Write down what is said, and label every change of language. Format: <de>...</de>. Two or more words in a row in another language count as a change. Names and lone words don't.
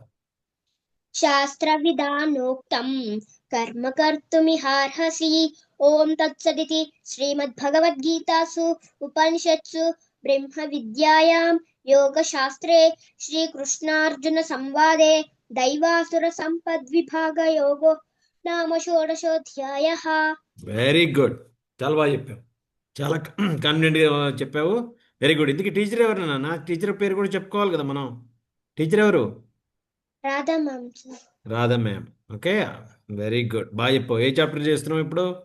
<sa>शास्त्रविधानोक्तं कर्म कर्तुमिहार्हसि ॐ तत्सदिति श्रीमद्भगवद्गीतासु उपनिषत्सु ब्रह्मविद्यायां योगशास्त्रे श्रीकृष्णार्जुनसंवादे दैवासुरसम्पद्विभागयोगो नाम षोडशोऽध्यायः।</sa> <en>very good.</en> <te>చాలా బాగా చెప్పావు. చాలా కాన్ఫిడెంట్గా చెప్పావు.</te> <en>very good.</en> <te>ఇందుకే టీచర్ ఎవరు నాన్న? టీచర్ పేరు కూడా చెప్పుకోవాలి కదా మనం. టీచర్ ఎవరు? రాధా మ్యామ్. రాధా మ్యామ్.</te> <en>okay, very good.</en> <te>బాగా చెప్పావు. ఏ చాప్టర్ చేస్తున్నావు ఇప్పుడు?</te>